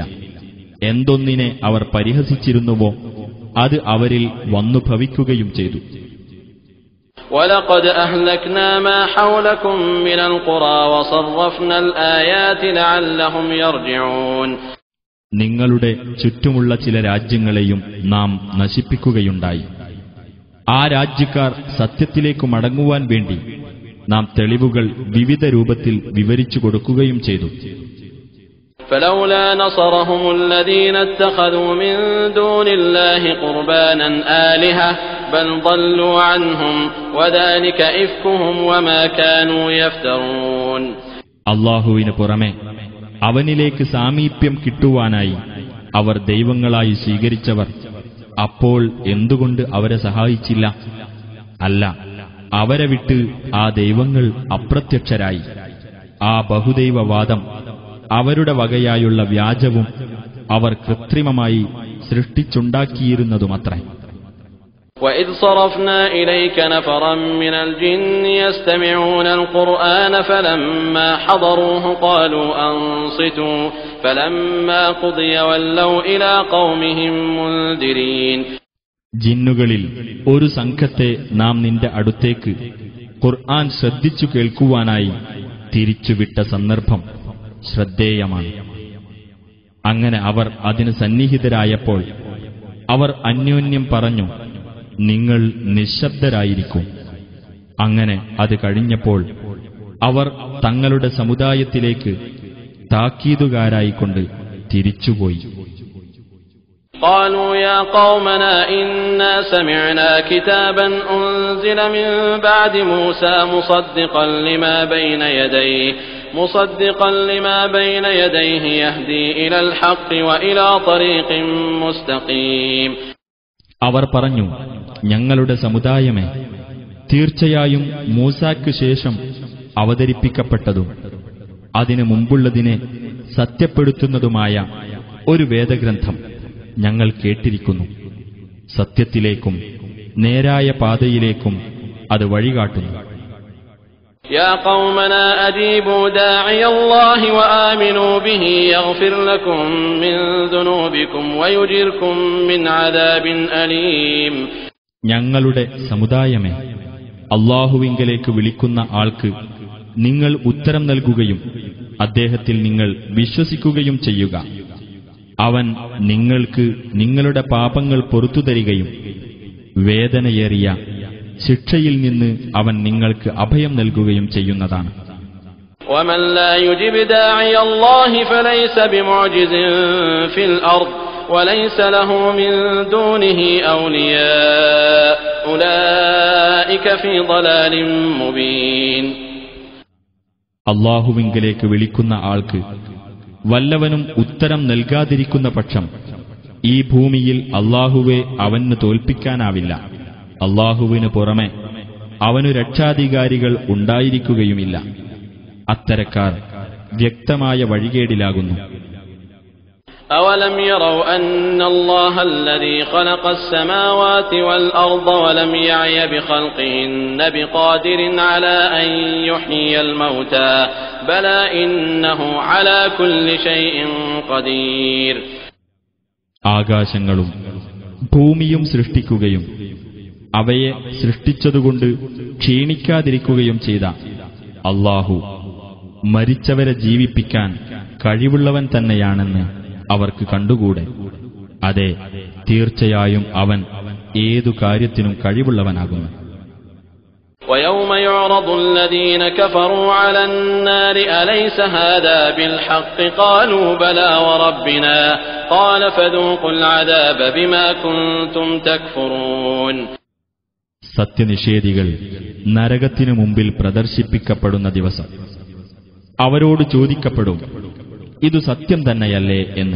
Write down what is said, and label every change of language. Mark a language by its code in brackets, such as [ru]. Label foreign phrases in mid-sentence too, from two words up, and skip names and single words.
[ml] എന്തൊന്നിനെ അവർ പരിഹസിച്ചിരുന്നുവോ അത് അവരിൽ വന്നു ഭവിക്കുകയും ചെയ്തു. [ar] وَلَقَدْ أَهْلَكْنَا مَا حَوْلَكُمْ مِنَ الْقُرَى وَصَرَّفْنَا الْآيَاتِ لَعَلَّهُمْ يَرْجِعُونَ. [ml] നിങ്ങളുടെ ചുറ്റുമുള്ള ചില രാജ്യങ്ങളെയും നാം നശിപ്പിക്കുകയുണ്ടായി. ആ രാജ്യക്കാർ സത്യത്തിലേക്ക് മടങ്ങുവാൻ വേണ്ടി നാം തെളിവുകൾ വിവിധ രൂപത്തിൽ വിവരിച്ചു കൊടുക്കുകയും ചെയ്തു. [ar] فلولا نصرهم الذين اتخذوا من دون الله قربانا آلهة بل ضلوا عنهم وذلك إفكهم وما كانوا يفترون. [ml] അല്ലാഹുവിന് പുറമെ അവനിലേക്ക് സാമീപ്യം കിട്ടുവാനായി അവർ ദൈവങ്ങളായി സ്വീകരിച്ചവർ അപ്പോൾ എന്തുകൊണ്ട് അവരെ സഹായിച്ചില്ല? അല്ല, അവരെ വിട്ട് ആ ദൈവങ്ങൾ അപ്രത്യക്ഷരായി. ആ ബഹുദൈവവാദം അവരുടെ വകയായുള്ള വ്യാജവും അവർ കൃത്രിമമായി സൃഷ്ടിച്ചുണ്ടാക്കിയിരുന്നതുമത്രേ. [ar] وَإِذْ صَرَفْنَا إِلَيْكَ نَفَرًا مِّنَ الْجِنِّ يَسْتَمِعُونَ الْقُرْآنَ فَلَمَّا حَضَرُوهُ قَالُوا أَنصِتُوا فَلَمَّا قُضِيَ وَلَّوْا إِلَى قَوْمِهِم مُّنذِرِينَ. [ml] ജിന്നുകളിൽ ഒരു സംഘത്തെ നാം നിന്റെ അടുത്തേക്ക് ഖുർആൻ ശ്രദ്ധിച്ചു കേൾക്കുവാനായി തിരിച്ചുവിട്ട സന്ദർഭം ശ്രദ്ധേയമാണ്. അങ്ങനെ അവർ അതിന് സന്നിഹിതരായപ്പോൾ അവർ അന്യോന്യം പറഞ്ഞു, നിങ്ങൾ നിശ്ശബ്ദരായിരിക്കും. അങ്ങനെ അത് കഴിഞ്ഞപ്പോൾ അവർ തങ്ങളുടെ സമുദായത്തിലേക്ക് താക്കീതുകാരായിക്കൊണ്ട് തിരിച്ചുപോയി. [ar] قالوا يا قومنا إنا سمعنا كتابا أنزل من بعد موسى مصدقا لما بين يديه يهدي إلى الحق وإلى طريق مستقيم. [ml] അവർ പറഞ്ഞു, ഞങ്ങളുടെ സമുദായമേ, തീർച്ചയായും മൂസായ്ക്ക് ശേഷം അവതരിപ്പിക്കപ്പെട്ടതും അതിനു മുമ്പുള്ളതിനെ സത്യപ്പെടുത്തുന്നതുമായ ഒരു വേദഗ്രന്ഥം ഞങ്ങൾ കേട്ടിരിക്കുന്നു. സത്യത്തിലേക്കും നേരായ പാതയിലേക്കും അത് വഴികാട്ടുന്നു. [ar] يا قومنا أجيبوا داعي الله وآمنوا به يغفر لكم من ذنوبكم ويجركم من عذاب أليم. [ml] ഞങ്ങളുടെ സമുദായമേ, അല്ലാഹുവിങ്കലേക്ക് വിളിക്കുന്ന ആൾക്ക് നിങ്ങൾ ഉത്തരം നൽകുകയും അദ്ദേഹത്തിൽ നിങ്ങൾ വിശ്വസിക്കുകയും ചെയ്യുക. അവൻ നിങ്ങൾക്ക് നിങ്ങളുടെ പാപങ്ങൾ പൊറുത്തുതരികയും വേദനയേറിയ ശിക്ഷയിൽ നിന്ന് അവൻ നിങ്ങൾക്ക് അഭയം നൽകുകയും ചെയ്യുന്നതാണ്. [ar] ومن لا يجب داعي الله فليس بمعجز في الأرض وليس له من دونه أولياء أولئك في ضلال مبين. [ml] അല്ലാഹുവിങ്കലേക്ക് വിളിക്കുന്ന ആൾക്ക് വല്ലവനും ഉത്തരം നൽകാതിരിക്കുന്ന പക്ഷം ഈ ഭൂമിയിൽ അല്ലാഹുവെ അവന് തോൽപ്പിക്കാനാവില്ല. അല്ലാഹുവിനു പുറമെ അവനു രക്ഷാധികാരികൾ ഉണ്ടായിരിക്കുകയുമില്ല. അത്തരക്കാർ വ്യക്തമായ വഴികേടിലാകുന്നു. [ar] أولم يروا أن الله الذي خلق السماوات والأرض ولم يعي بخلقهن بقادر على أن يحيي الموتى بلى إنه على كل شيء قدير. [ml] ആകാശങ്ങളും ഭൂമിയും സൃഷ്ടിക്കുകയും അവയെ സൃഷ്ടിച്ചതുകൊണ്ട് ക്ഷീണിക്കാതിരിക്കുകയും ചെയ്ത അല്ലാഹു മരിച്ചവരെ ജീവിപ്പിക്കാൻ കഴിവുള്ളവൻ തന്നെയാണെന്ന് അവർക്ക് കണ്ടുകൂടെ? അതെ, തീർച്ചയായും അവൻ ഏതു കാര്യത്തിനും കഴിവുള്ളവനാകുന്നു. [ar] وَيَوْمَ يُعْرَضُ الَّذِينَ كَفَرُوا عَلَى النَّارِ أَلَيْسَ هَذَا بِالْحَقِّ قَالُوا بَلَى وَرَبِّنَا قَالَ فَذُوقُوا الْعَذَابَ بِمَا كُنتُمْ تَكْفُرُونَ. [ml] സത്യനിഷേധികൾ നരകത്തിനു മുമ്പിൽ പ്രദർശിപ്പിക്കപ്പെടുന്ന ദിവസം അവരോട് ചോദിക്കപ്പെടും, ഇതു സത്യം തന്നെയല്ലേ എന്ന്.